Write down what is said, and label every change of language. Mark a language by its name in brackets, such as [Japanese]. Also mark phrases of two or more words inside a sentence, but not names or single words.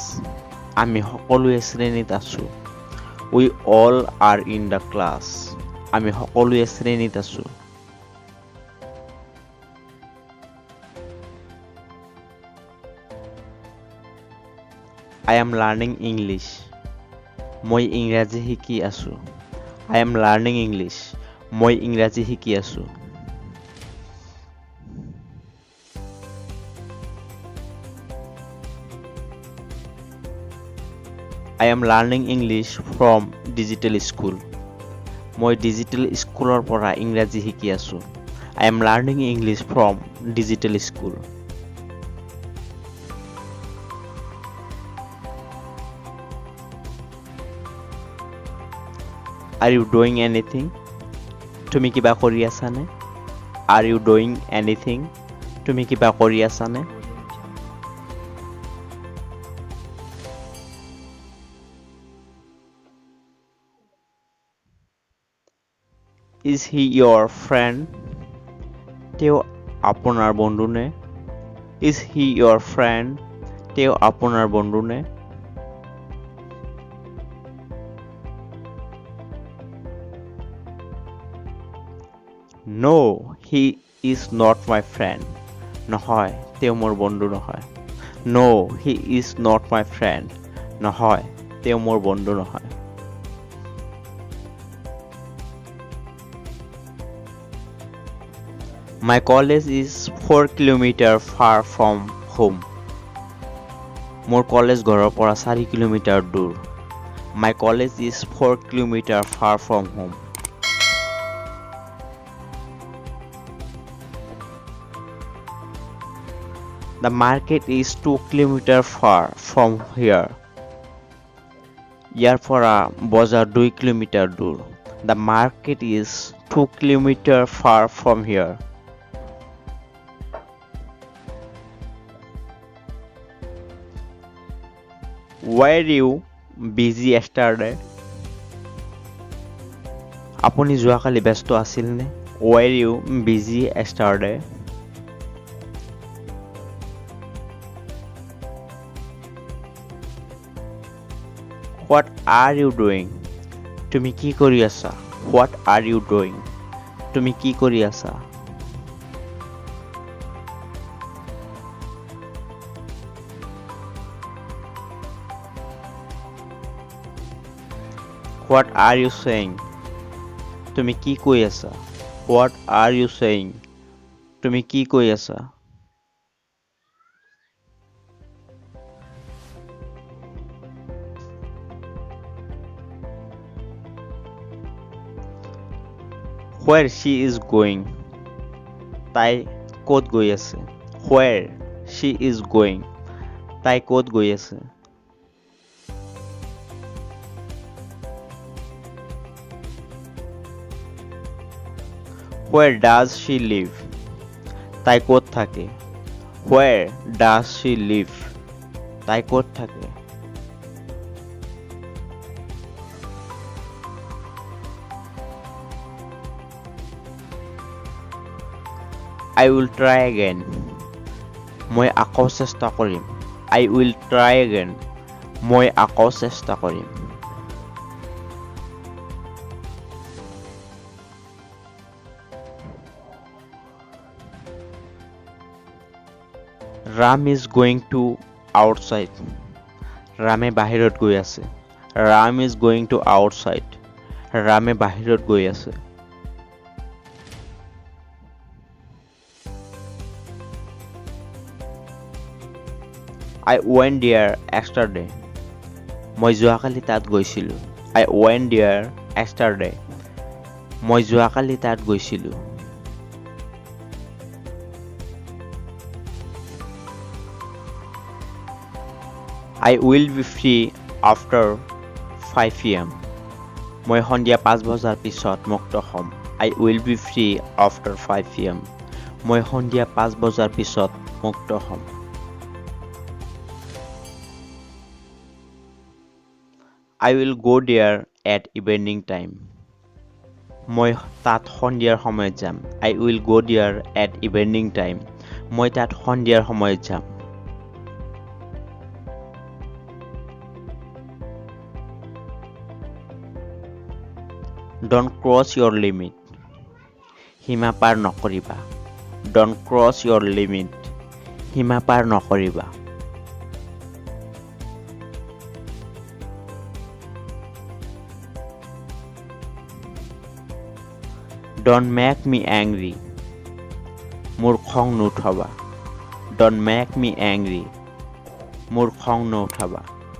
[Assamese] আমি সকলোৱে শ্ৰেণীত আছো। [English] We all are in the class. [Assamese] আমি সকলোৱে শ্ৰেণীত আছো। [English] I am learning English. [Assamese] মই ইংৰাজী শিকি আছো। [English] I am learning English. [Assamese] মই ইংৰাজী শিকি আছো। [English] I am learning English from digital school. [Assamese] মই [English] digital school [Assamese] পৰা ইংৰাজী শিকি আছো। [English] I am learning English from digital school. Are you doing anything? [Assamese] তুমি কিবা কৰি আছানে? [English] Are you doing anything? [Assamese] তুমি কিবা কৰি আছানে? [English] Is he your friend? [Assamese] তেওঁ আপোনাৰ বন্ধুনে? [English] Is he your friend? [Assamese] তেওঁ আপোনাৰ বন্ধুনে? [English] No, he is not my friend. [Assamese] নহয়, তেওঁ মোৰ বন্ধু নহয়। [English] No, he is not my friend. [Assamese] নহয়, তেওঁ মোৰ বন্ধু নহয়। [English] My college is 4 kilometers far from home. [Assamese] মোৰ কলেজ ঘৰৰ পৰা 4 কিলোমিটাৰ দূৰ. [English] My college is 4 kilometers far from home. The market is 2 kilometers far from here. [Assamese] ইয়াৰ পৰা বজাৰ 2 কিলোমিটাৰ দূৰ. [English] The market is 2 kilometers far from here. Were you busy yesterday? [Assamese] আপুনি যোৱাকালি ব্যস্ত আছিল নে? [English] Were you busy yesterday? What are you doing? [Assamese] তুমি কি কৰি আছা? [English] What are you doing? [Assamese] তুমি কি কৰি আছা? [English] What are you saying? [Assamese] তুমি কি কৈ আছা? [English] What are you saying? [Assamese] তুমি কি কৈ আছা? [English] Where she is going? [Assamese] তাই ক'ত গৈ আছে? [English] Where she is going? [Assamese] তাই ক'ত গৈ আছে? [English] Where does she live? [Assamese] তাই ক'ত থাকে? [English] Where does she live? [Assamese] তাই ক'ত থাকে? [English] I will try again. [Assamese] মই আকৌ চেষ্টা কৰিম. [English] I will try again. [Assamese] মই আকৌ চেষ্টা কৰিম. [English] Ram is going to outside. [Assamese] ৰামে বাহিৰত গৈ আছে. [English] Ram is going to outside. [Assamese] ৰামে বাহিৰত গৈ আছে. [English] I went there yesterday. [Assamese] মই যোৱাকালি তাত গৈছিলো. [English] I went there yesterday. [Assamese] মই যোৱাকালি তাত গৈছিলো. [English] I will be free after 5 p.m. [Assamese] মই সন্ধিয়া 5 বজাৰ পিছত মুক্ত হ'ম. [English] I will be free after 5 p.m. [Assamese] মই সন্ধিয়া 5 বজাৰ পিছত মুক্ত হ'ম. [English] I will go there at evening time. [Assamese] মই তাত সন্ধিয়াৰ সময়ত যাম. [English] I will go there at evening time. [Assamese] মই তাত সন্ধিয়াৰ সময়ত যাম. [English] Don't cross your limit. [Assamese] সীমা পাৰ নকৰিবা. [English] Don't cross your limit. [Assamese] সীমা পাৰ নকৰিবা. [English] Don't make me angry. [Assamese] মোৰ খং নুঠাবা. [English] Don't make me angry. [Assamese] মোৰ খং নুঠাবা.